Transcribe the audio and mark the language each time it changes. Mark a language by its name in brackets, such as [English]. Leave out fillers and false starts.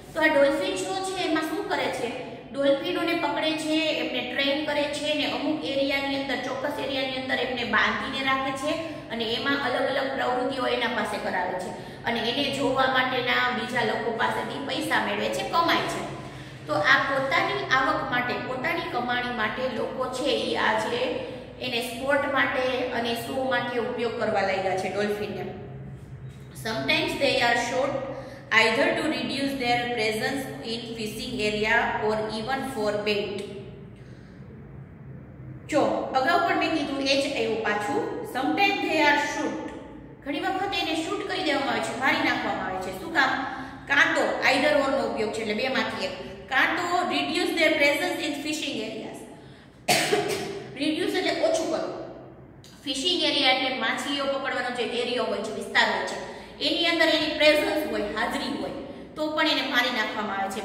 [Gujarati] તો આ dolphin show છે એમાં શું કરે છે, ડોલ્ફિનોને પકડે છે, એમને ટ્રેન કરે છે ને અમુક એરિયાની અંદર, ચોક્કસ એરિયાની અંદર એમને બાંધીને રાખે છે અને એમાં અલગ અલગ પ્રવૃત્તિઓ એના પાસે કરાવે છે અને એને જોવા માટેના બીજા લોકો પાસેથી પૈસા મેળવે છે, કમાય છે. તો આ પોતાની આવક માટે, પોતાની કમાણી માટે લોકો છે એ આજે એને સ્પોર્ટ માટે અને શો માટે ઉપયોગ કરવા લાગ્યા છે ડોલ્ફિનને. [English] Sometimes they are shot either to reduce their presence in fishing area or even for bait. [Gujarati] જો અગાઉ પણ મેં કીધું એ જ આવ્યું પાછું. [English] Sometimes they are shoot. [Gujarati] ઘણી વખત એને શૂટ કરી દેવામાં આવે છે, મારી નાખવામાં આવે છે. શું કામ? કાં તો આઈધર ઓર નો ઉપયોગ છે, એટલે બેમાંથી એક. કાં તો [English] reduce their presence in fishing areas. [Gujarati] reduce એટલે ઓછું કરવું. ફિશિંગ એરિયા એટલે માછલીઓ પકડવાનો જે એરિયો હોય છે, વિસ્તાર હોય છે, એની અંદર એની પ્રેઝન્સ હોય, હાજરી હોય, તો પણ એને મારી નાખવામાં આવે છે.